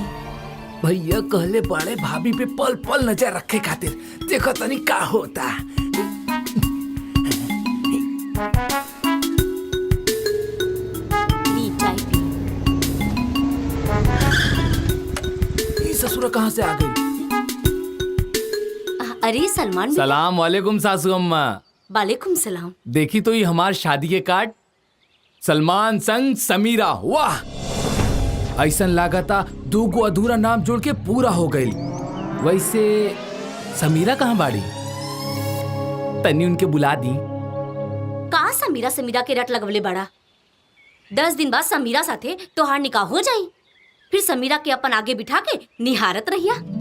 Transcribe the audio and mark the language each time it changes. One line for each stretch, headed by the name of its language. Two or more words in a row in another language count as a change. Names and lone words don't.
Bhojpuri: भैया कहले बड़े भाभी पे पल पल नजर रखे खातिर, देखो तनी का होता। ससुरा कहाँ से आ गई? अरे सलमान।
Arabic: سلام عليكم
Bhojpuri: सासू अम्मा।
Arabic: عليكم سلام.
Bhojpuri: देखी तो ये हमार शादी के कार्ड, सलमान संग समीरा। वाह, ऐसन लागता 2 गो अधूरा नाम जोड़ के पूरा हो गई। वैसे समीरा कहाँ बाड़ी? तनी उनके बुला दी। का समीरा समीरा के रट लगवले बड़ा? 10 दिन बाद समीरा साथे तोहार निकाह हो जाई, फिर समीरा के अपन आगे बिठा के निहारत रहिया।